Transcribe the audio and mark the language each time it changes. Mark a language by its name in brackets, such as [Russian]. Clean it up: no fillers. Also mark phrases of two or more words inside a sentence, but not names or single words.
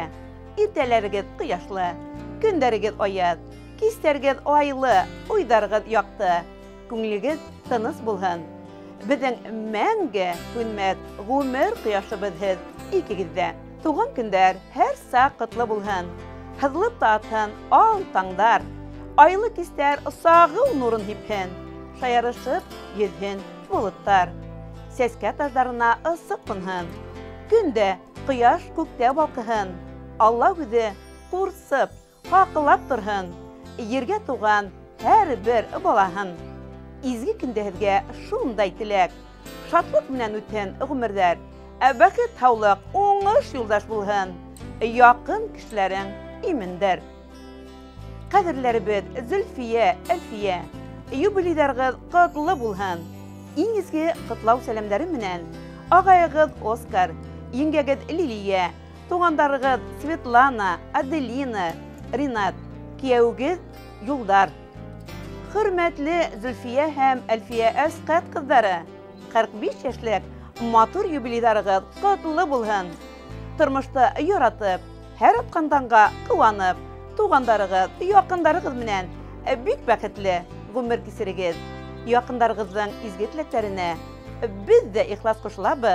[Bashkir] Иртәләрегез кояшлы, көндәрегез аяз, кистәрегез айлы, уйдарыгыз якты, күңелегез тыныс булһын. Безнең мәңге күнмәс гомер кояшыбыз һез икегездә. Туган көндәр һәр сак котлы булһын. Хызлып татһын ал таңдар, айлы кистәр сагыл нурын һипһен. Шаярышып йөзһен болыттар. Сәскә ташларына ысык кунһын. Көндә кояш күктә балкыһын. Алла үзе курсып, хакылап торһын. Ергә туган һәр бер балаһын. Изге көндәһезгә шундай теләк, шатлык менән үтһен гомерҙәр. Бәхет һаулык, уңыш юлдаш булһын. Якын кешеләрең имендер. Кадерләребез Зөлфия, Әлфия, юбилейларыгыз котлы булһын. Иң изге котлау сәламнәре менән агайыгыз Оскар, еңгәгез Лилия, тугандарыгыз Светлана, Аделина, Ринат, кияүгез Юлдар. Хөрмәтле Зөлфия һәм Әлфия Әсҡәт ҡыҙҙары, 45 йәшлек матур юбилейларыгыз котлы булһын. Тормошта яратып, һәр атҡан таңға ҡыуанып, туғандарығыз, яҡындарығыз менән бик бәхетле ғүмер кисерегеҙ. Яҡындарығыҙҙың изге теләктәренә без дә ихлас ҡушылабыҙ.